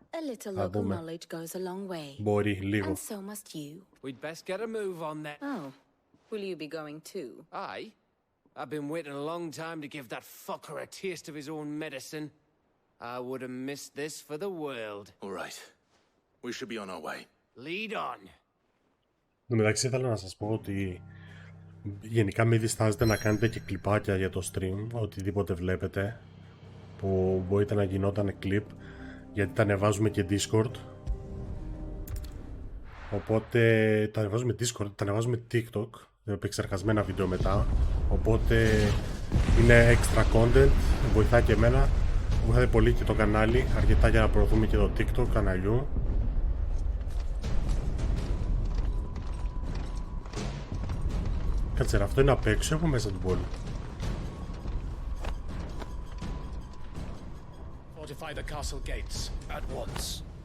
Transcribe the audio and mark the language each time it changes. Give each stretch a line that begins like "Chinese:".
English: A little local knowledge goes a long way.
Greek: Μπορεί, λίγο.
English: And so must you. We'd best get a move on that. Oh, will you be going too? Aye. I've been waiting a long time to give that fucker a taste of his own medicine. I would have missed this for the world. All right. We should be on our way. Lead on.
Greek: Εν τω μεταξύ θέλω να σας πω ότι γενικά μην διστάζετε να κάνετε και κλιπάκια για το stream, οτιδήποτε βλέπετε που μπορείτε να γινόταν κλιπ, γιατί τα ανεβάζουμε και Discord. Οπότε τα ανεβάζουμε Discord, τα ανεβάζουμε TikTok, επεξεργασμένα βίντεο μετά. Οπότε είναι extra content, βοηθάει και εμένα, βοηθάει πολύ και το κανάλι, αρκετά για να προωθούμε και το TikTok καναλιού. Κάτσε, αυτό είναι απ' έξω από μέσα την πόλη.
English: Fortify the castle gates at once.